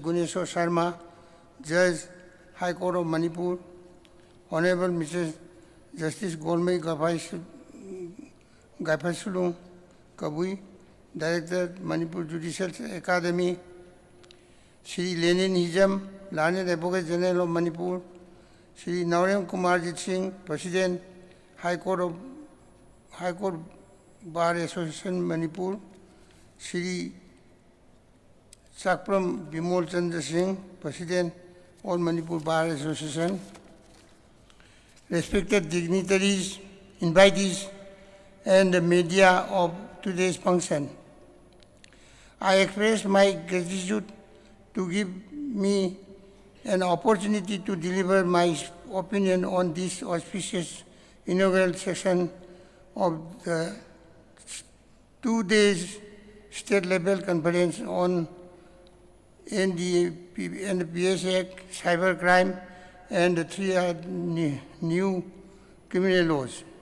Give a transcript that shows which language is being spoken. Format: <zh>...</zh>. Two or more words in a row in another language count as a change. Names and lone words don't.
<en>Guneswar Sharma, Judge, High Court of Manipur, Honorable Mr. Justice Golmai Gaifasulung Kabui, Director, Manipur Judicial Academy, Shri Lenin Hijam, Learned Advocate General of Manipur, Shri Naurem Kumarjit Singh, President, High Court Bar Association Manipur, Shri Chakpram Bimol Chandra Singh, President, All Manipur Bar Association, respected dignitaries, invitees, and the media of today's function. I express my gratitude to give me an opportunity to deliver my opinion on this auspicious inaugural session of the 2 days state-level conference on NDPS Act, cybercrime, and the 3 new criminal laws.</en>